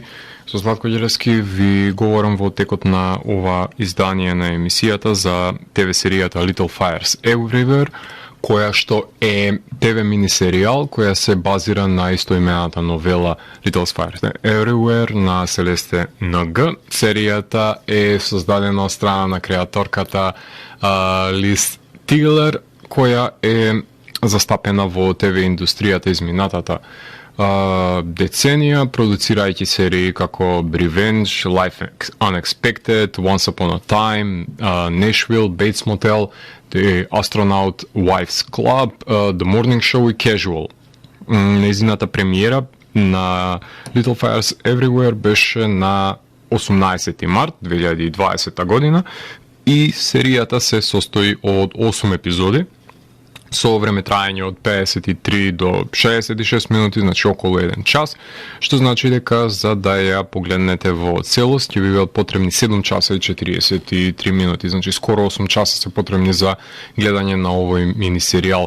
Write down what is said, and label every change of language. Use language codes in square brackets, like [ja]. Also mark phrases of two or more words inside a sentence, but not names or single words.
[mk] Со Златко Ѓелевски ви говорам во текот на ова издание на емисијата за ТВ серијата Little Fires Everywhere, која што е ТВ мини серијал која се базира на истоимената новела Little Fires Everywhere на Селесте Н.Г. Серијата е создадена од страна на креаторката Лиз Тиглер, која е застапена во ТВ индустријата изминатата деценија, продуцирајќи серии како Revenge, Life Unexpected, Once Upon a Time, Nashville, Bates Motel, The Astronaut Wives Club, The Morning Show и Casual. Нејзината премиера на Little Fires Everywhere беше на 18 март 2020 година и серијата се состои од 8 епизоди со време траење од 53 до 66 минути, значи околу 1 час, што значи дека за да ја погледнете во целост ќе ви бидат потребни 7 часа и 43 минути, значи скоро 8 часа се потребни за гледање на овој мини серијал.